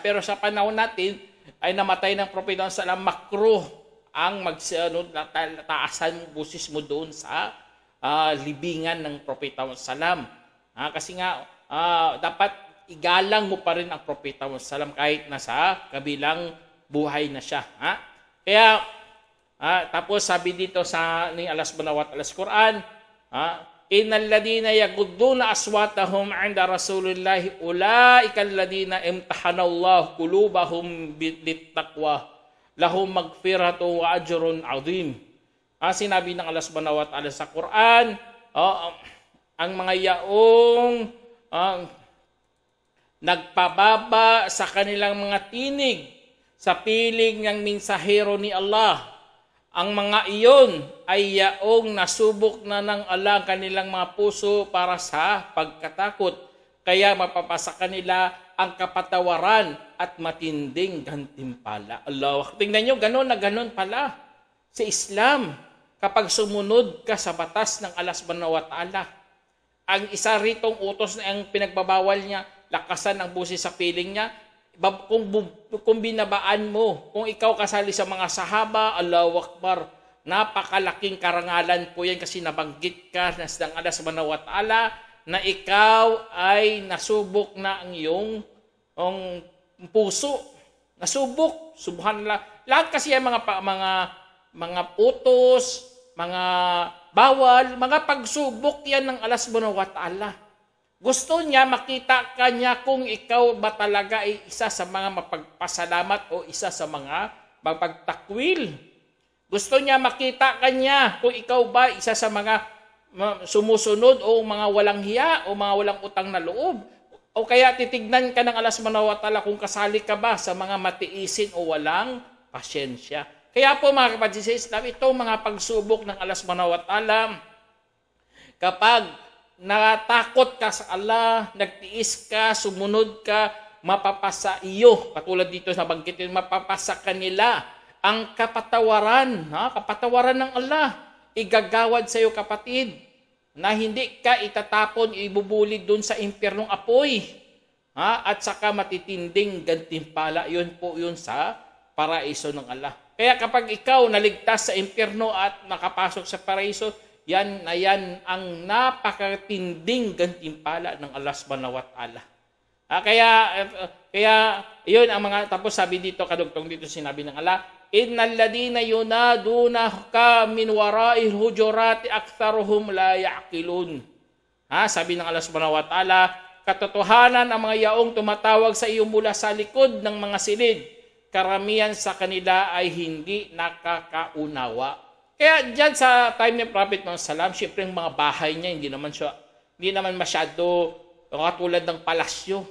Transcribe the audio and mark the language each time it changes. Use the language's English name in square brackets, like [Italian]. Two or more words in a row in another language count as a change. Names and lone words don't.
[Filipino] Pero sa panahon natin, ay namatay ng Propeta Sallam, makruh ang taasan mo, busis mo doon sa libingan ng Propeta Sallam. Kasi nga, dapat igalang mo pa rin ang Propeta Sallam kahit nasa kabilang buhay na siya. Kaya, tapos sabi dito sa ni Allah [Arabic] سبحانه وتعالى [Filipino] sa Quran, [Arabic] إن الذين يغضون أصواتهم عند رسول الله أولئك الذين امتحن الله قلوبهم بالتقوى لهم مغفرة وأجر عظيم. [Filipino] Sinabi ng Allah [Arabic] سبحانه وتعالى [Filipino] sa Quran, ang mga yaong nagpababa sa kanilang mga tinig sa piling ng mensahero ni Allah, ang mga iyon ay yaong nasubok na ng Allah kanilang mga puso para sa pagkatakot, kaya mapapasa kanila ang kapatawaran at matinding gantimpala. Allah, tingnan nyo, ganun na ganun pala sa Islam kapag sumunod ka sa batas ng Allah [Arabic] سبحانه وتعالى. [Filipino] Ang isa ritong utos na ang pinagbabawal niya, lakasan ang busis sa piling niya, kung binabaan mo, kung ikaw kasali sa mga sahaba, [Arabic] الله أكبر, [Filipino] napakalaking karangalan po yan kasi nabanggit ka ng Allah [Arabic] سبحانه وتعالى [Filipino] na ikaw ay nasubok na ang iyong puso. Nasubok, subhanallah. Lahat kasi yung mga utos, mga bawal, mga pagsubok yan ng Allah [Arabic] سبحانه وتعالى. [Filipino] Gusto niya makita ka niya kung ikaw ba talaga ay isa sa mga mapagpasalamat o isa sa mga mapagtakwil. Gusto niya makita ka niya kung ikaw ba isa sa mga sumusunod o mga walang hiya o mga walang utang na loob. O kaya titignan ka ng Allah [Arabic] سبحانه وتعالى [Filipino] kung kasali ka ba sa mga matiisin o walang pasyensya. Kaya po mga kapatid sa Islam, itong mga pagsubok ng Allah [Arabic] سبحانه وتعالى, [Filipino] kapag natakot ka sa Allah, nagtiis ka, sumunod ka, mapapasa iyo. Katulad dito sa banggitin, mapapasa kanila ang kapatawaran, kapatawaran ng Allah. Igagawad sa iyo, kapatid, na hindi ka itatapon, ibubulid doon sa impyernong apoy. At saka matitinding gantimpala. Yun po yun sa paraiso ng Allah. Kaya kapag ikaw naligtas sa impyerno at nakapasok sa paraiso, yan na yan ang napakatinding gantimpala ng Allah [Arabic] سبحانه وتعالى. [Filipino] Kaya yun ang mga, tapos sabi dito, kadugtong dito sinabi ng Allah, [Arabic] إن الذين ينادونك من وراء الحجرات أكثرهم لا يعقلون. [Filipino] Sabi ng Allah [Arabic] سبحانه وتعالى, [Filipino] katotohanan ang mga yaong tumatawag sa iyo mula sa likod ng mga silid, karamihan sa kanila ay hindi nakakaunawa. Kaya dyan sa time ni Prophet Muhammad Sallam, syempre yung mga bahay niya, hindi naman masyado katulad ng palasyo.